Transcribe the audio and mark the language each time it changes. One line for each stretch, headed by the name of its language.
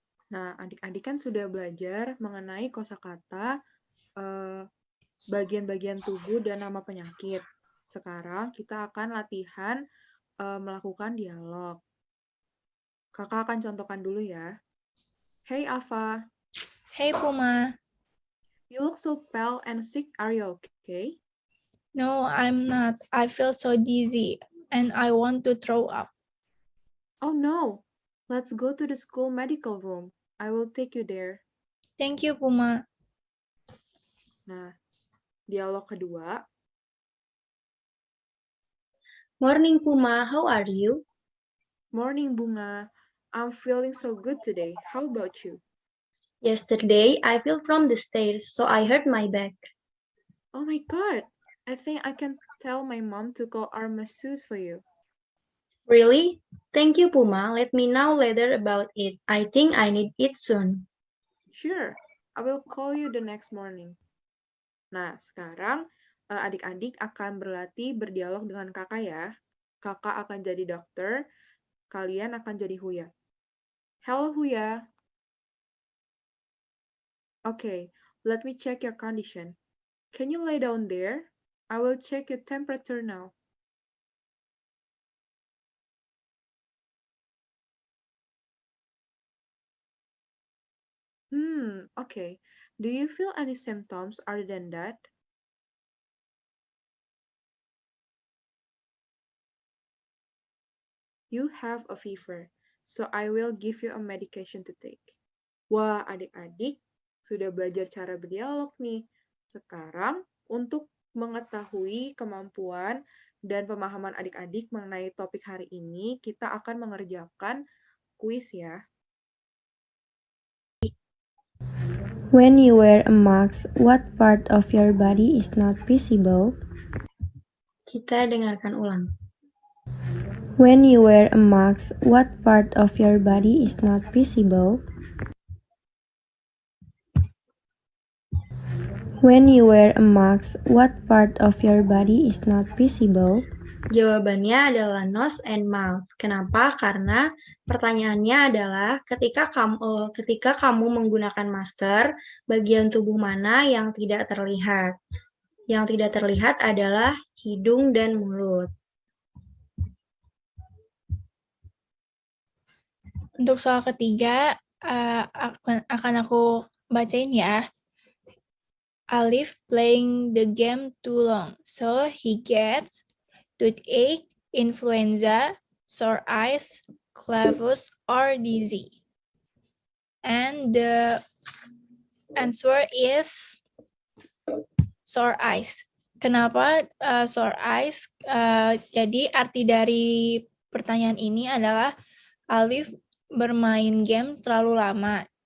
Indonesian: Nah, adik-adik kan sudah belajar mengenai kosakata, bagian-bagian tubuh dan nama penyakit. Sekarang kita akan latihan melakukan dialog. Kakak akan contohkan dulu ya.
English: Hey Alfa, Hey Puma. you look so pale and sick. Are you okay? No, I'm not. I feel so dizzy and I want to throw up. Oh no, let's go to the school medical room. I will take you there. Thank you, Puma.
Indonesian: Nah, dialog kedua.
English: Morning, Puma. How are you? Morning, Bunga. I'm feeling so good today. How about you? Yesterday, I fell from the stairs, so I hurt my back. Oh my god, I think I can tell my mom to call our masseuse for you. Really? Thank you, Puma. Let me know later about it. I think I need it soon. Sure, I will call you the next morning.
Indonesian: Nah, sekarang adik-adik akan berlatih berdialog dengan kakak ya. Kakak akan jadi dokter, kalian akan jadi Huya.
English: Hello, Huya. Okay, let me check your condition. Can you lay down there? I will check your temperature now. Okay. Do you feel any symptoms other than that? You have a fever, so I will give you a medication to take.
Indonesian: Wah, adik-adik sudah belajar cara berdialog nih. Sekarang, untuk mengetahui kemampuan dan pemahaman adik-adik mengenai topik hari ini, kita akan mengerjakan kuis ya.
English: When you wear a mask, what part of your body is not visible?
Indonesian: Kita dengarkan ulang.
English: When you wear a mask, what part of your body is not visible? When you wear a mask, what part of your body is not visible?
Indonesian: Jawabannya adalah
English: nose and mouth.
Indonesian: Kenapa? Karena pertanyaannya adalah ketika kamu menggunakan masker, bagian tubuh mana yang tidak terlihat? Yang tidak terlihat adalah hidung dan mulut. Untuk soal ketiga, akan aku bacain ya.
English: Alif playing the game too long, so he gets toothache, influenza, sore eyes, clavus, or dizzy. And the answer is sore eyes.
Indonesian: Kenapa
English: sore eyes?
Indonesian: Jadi arti dari pertanyaan ini adalah Alif bermain game terlalu lama.